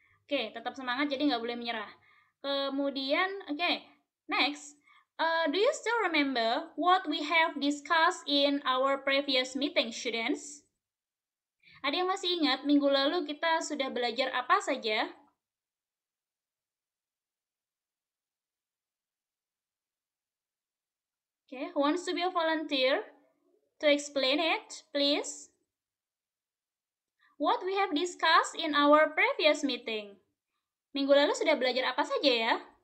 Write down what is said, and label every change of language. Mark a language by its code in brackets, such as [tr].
[id] Oke, tetap semangat, jadi nggak boleh menyerah. Kemudian, [en] next, do you still remember what we have discussed in our previous meeting, students? [id] Ada yang masih ingat minggu lalu kita sudah belajar apa saja? [en] Okay, who wants to be a volunteer to explain it, please? What we have discussed in our previous meeting. [id] Minggu lalu sudah belajar apa saja ya?